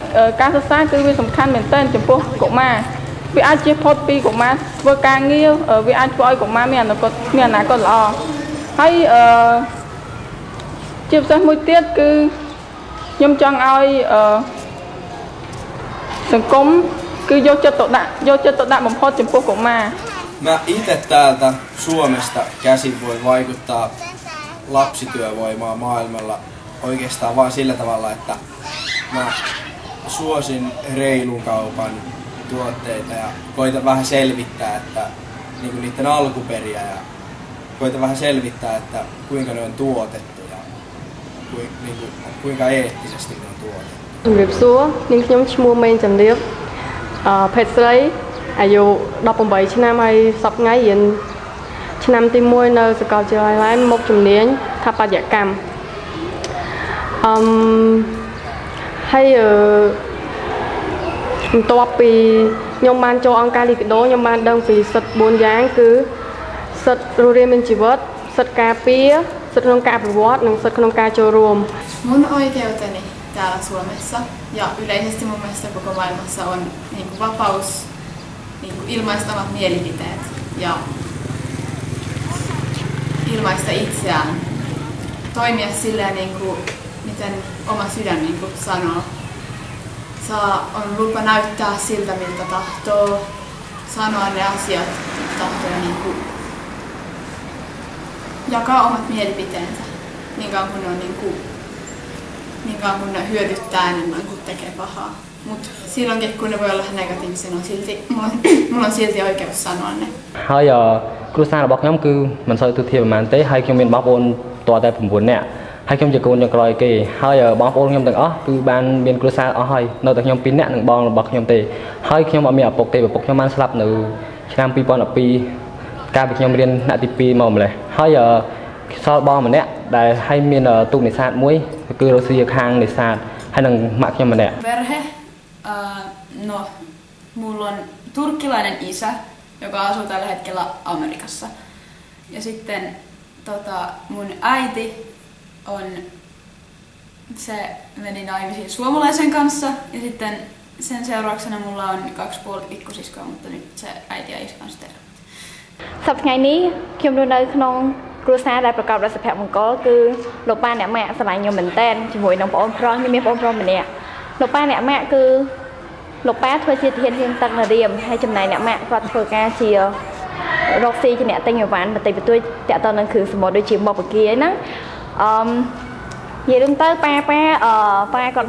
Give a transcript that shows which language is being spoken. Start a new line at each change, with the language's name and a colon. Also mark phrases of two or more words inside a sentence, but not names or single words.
Khmer: ការសិក្សាគឺវាសំខាន់មែនទែនចំពោះកុមារវាអាចជៀសផុតពីកុមារធ្វើការងារវាអាចធ្វើឲ្យកុមារមានអនាគតល្អហើយជាពិសេសមួយទៀតគឺខ្ញុំចង់ឲ្យសង្គมគឺយកចិត្តទុកដាក់បំផុតចំពោះកុមារ
Finnish: Mä itse täältä Suomesta käsin voi vaikuttaa lapsityövoimaa maailmalla oikeastaan vain sillä tavalla, että mä suosin reilun kaupan tuotteita ja koitan vähän selvittää, että niin niiden alkuperiä ja koitan vähän selvittää, että kuinka ne on tuotettu ja kuinka eettisesti ne on tuotettu.
Khmer: ជំរាបសួរនាងខ្ញុំឈ្មោះមេងចន្ទរាបភេទស្រីអាយុ18ឆ្នាំហើយសប្តាហ៍ថ្ងៃរៀនឆ្នាំទី1នៅសាកលវិទ្យាល័យមុខជំនាញស្ថាបត្យកម្មហើយបន្ទាប់ពីខ្ញុំបានចូលអង្គការលីកាដូខ្ញុំបានដឹងពីសិទ្ធិ4យ៉ាងគឺសិទ្ធិរស់រានមានជីវិតសិទ្ធិការពារសិទ្ធិក្នុងការអភិវឌ្ឍនិងសិទ្ធិក្នុងការចូលរួម
Finnish: Mun oikeuteni täällä Suomessa ja yleisesti mun mielestä koko maailmassa on niin kuin vapaus niin kuin ilmaista omat mielipiteet ja ilmaista itseään, toimia silleen niin kuin miten oma sydän niin kuin sanoo. On lupa näyttää siltä miltä tahtoo, sanoa ne asiat miltä tahtoo ja niin kuin jakaa omat mielipiteensä niin kauan kun ne on niin kauan kun ne hyödyttää enemmän kuin tekee pahaa. Mutta silloinkin kun ne voi olla negatiivisia, mulla on silti oikeus sanoa ne.
Khmer: ហើយគ្រួសាររបស់ខ្ញុំគឺមិនសូវទូទាបប៉ុន្មានទេហើយខ្ញុំមានបងប្អូនតតែ9នាក់ហើយខ្ញុំជាកូនចុងក្រោយគេហើយបងប្អូនខ្ញុំទាំងអស់គឺបានមានគ្រួសារអស់ហើយនៅតែខ្ញុំ2នាក់និងបងរបស់ខ្ញុំទេហើយខ្ញុំអត់មានឪពុកទេឪពុកខ្ញុំបានស្លាប់នៅឆ្នាំ2012កាលពីខ្ញុំរៀនថ្នាក់ទី2មកម្លេះហើយសល់បងម្នាក់ដែលហើយមានទូកនេសាទមួយគឺរុស្ស៊ីខាងនេសាទហើយនឹងម៉ាក់ខ្ញុំម្នាក់
Finnish: Perhe, no mulla on turkkilainen isä, joka asuu tällä hetkellä Amerikassa. Ja sitten mun äiti se meni naimisiin suomalaisen kanssa ja sitten sen seurauksena mulla on 2,5 pikkusiskoa, mutta nyt se äiti ja isä on sitten eronneet.
Khmer: សប្តាហ៍ថ្ងៃនេះខ្ញុំរស់នៅក្នុងគ្រួសារដែលប្រកបដោយសុភមង្គលគឺលោកប៉ាអ្នកម៉ាក់ស្រឡាញ់ខ្ញុំមែនទែនជាមួយនឹងបងប្អូនប្រុសខ្ញុំមានបងប្រុសម្នាក់លោកប៉ាអ្នកម៉ាក់គឺលោកប៉ាធ្វើជាទាហានហៀង ទឹកនៅរៀមហើយចំណែកអ្នកម៉ាក់គាត់ធ្វើការជារកស៊ីជាអ្នកទិញអីវ៉ាន់បន្តិចបន្តួចតាក់ទងនឹងគ្រឿងសមុទ្រដូចជាមុខបកាហ្នឹងនិយាយរួមទៅប៉ាគាត់